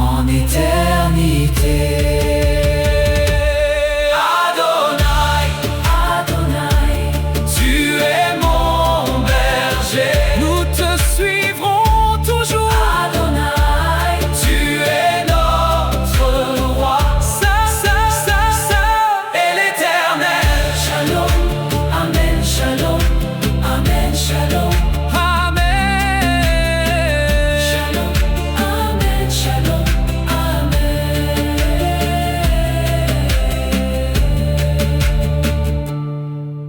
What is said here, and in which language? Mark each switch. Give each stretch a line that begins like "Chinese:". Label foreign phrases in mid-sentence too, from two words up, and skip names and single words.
French: éternité. Adonai, Adonai, tu es mon berger. Nous te suivrons toujours. Adonai, Tu es notre roi. Ça est l'Éternel.
Hebrew: שלום, אמן, שלום, אמן, שלום. Amen. שלום, אמן, שלום, אמן.